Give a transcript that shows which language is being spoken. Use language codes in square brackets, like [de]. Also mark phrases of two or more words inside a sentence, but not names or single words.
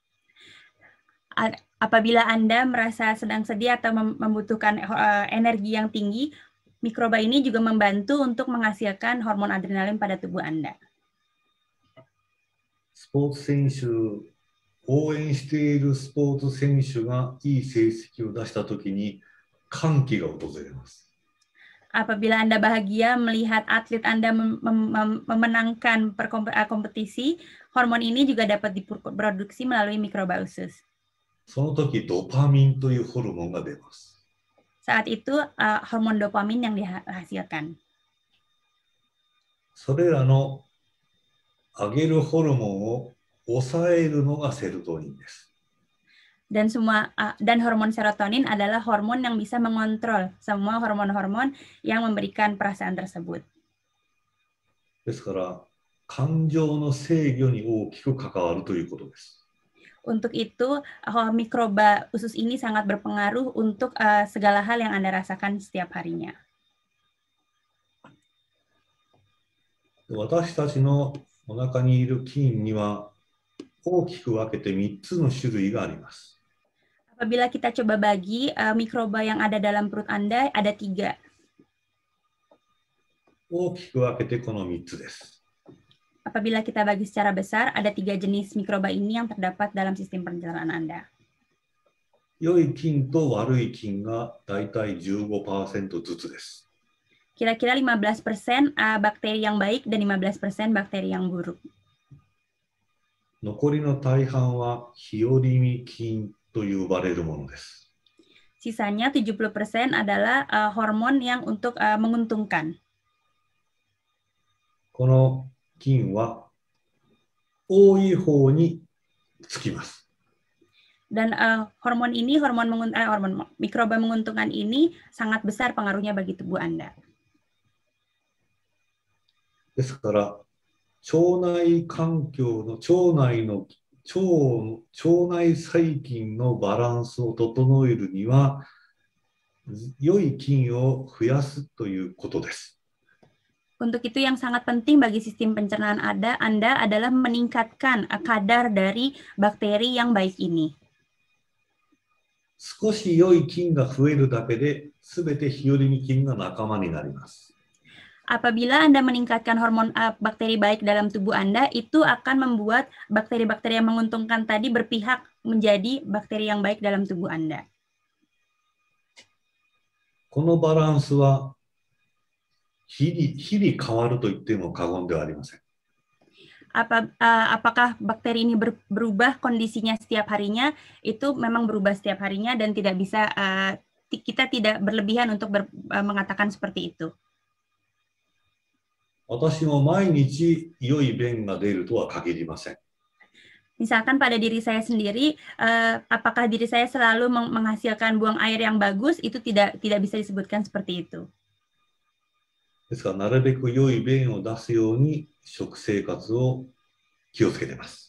[id] Apabila Anda merasa sedang sedih atau membutuhkan energi yang tinggi, mikroba ini juga membantu untuk menghasilkan hormon adrenalin pada tubuh Anda. [ja] スポーツ選手、応援しているスポーツ選手がいい成績を出したときに歓喜が訪れます。 [id] Apabila Anda bahagia melihat atlet Anda memenangkan kompetisi, hormon ini juga dapat diproduksi melalui mikroba usus. [ja] その時ドパミンというホルモンが出ます。 [id] Saat itu hormon dopamin yang dihasilkan. [ja] それらの上げるホルモンを抑えるのがセロトニンです。 [id] Dan hormon serotonin adalah hormon yang bisa mengontrol semua hormon-hormon yang memberikan perasaan tersebut. [ja] ですから感情の制御に大きく関わるということです。 [id] Untuk itu, mikroba usus ini sangat berpengaruh untuk segala hal yang Anda rasakan setiap harinya. [ja] 私たちのお腹にいる菌には大きく分けて3つの種類があります。 [id] Apabila kita coba bagi mikroba yang ada dalam perut Anda ada 3. [ja] 大きく分けてこの3つです。 [id] Apabila kita bagi secara besar ada 3 jenis mikroba ini yang terdapat dalam sistem pencernaan Anda. [ja] 良い菌と悪い菌がだいたい 15% ずつです。 [id] Kira-kira 15% bakteri yang baik dan 15% bakteri yang buruk. [ja] 残りの大半は日和見菌と呼ばれるものです。 [id] Sisanya 70% adalah hormon yang untuk menguntungkan. [ja] この菌は多い方につきます。 [id] Dan hormon mikroba menguntungkan ini sangat besar pengaruhnya bagi tubuh Anda. [ja] ですから腸内環境の腸内細菌のバランスを整えるには、良い菌を増やすということです。 [id] Untuk itu yang sangat penting bagi sistem pencernaan Anda adalah meningkatkan kadar dari bakteri yang baik ini. [ja] 少し良い菌が増えるだけで、すべて日和見菌が仲間になります。 [id] Apabila Anda meningkatkan hormon bakteri baik dalam tubuh Anda, itu akan membuat bakteri-bakteri yang menguntungkan tadi berpihak menjadi bakteri yang baik dalam tubuh Anda. [ja] このバランスは日々変わると言っても過言ではありません。 [id] Apakah bakteri ini berubah kondisinya setiap harinya? Itu memang berubah setiap harinya dan tidak bisa kita tidak berlebihan untuk mengatakan seperti itu. [ja] 私も毎日良い便が出るとは限りません。 [id] Misalkan pada diri saya sendiri, apakah diri saya selalu menghasilkan buang air yang bagus? Itu tidak bisa disebutkan seperti itu. [ja] ですから、なるべく良い便を出すように食生活を気をつけています。